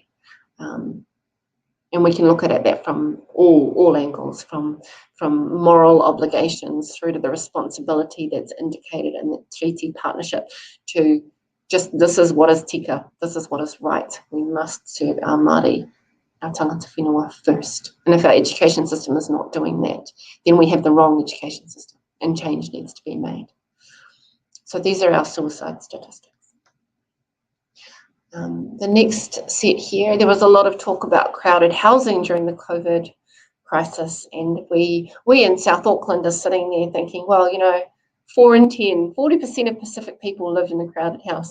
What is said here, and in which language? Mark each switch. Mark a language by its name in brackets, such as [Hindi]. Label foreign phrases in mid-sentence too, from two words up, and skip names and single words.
[English] And we can look at that from all angles, from moral obligations through to the responsibility that's indicated in the treaty partnership, to just this is what is tika, this is what is right. We must serve our Māori, our [Māori] tangata whenua [English] first. And if our education system is not doing that, then we have the wrong education system and change needs to be made. So these are our suicide statistics. The next set here, there was a lot of talk about crowded housing during the COVID crisis, and we in South Auckland are sitting there thinking, well, 4 in 10, 40% of Pacific people live in a crowded house.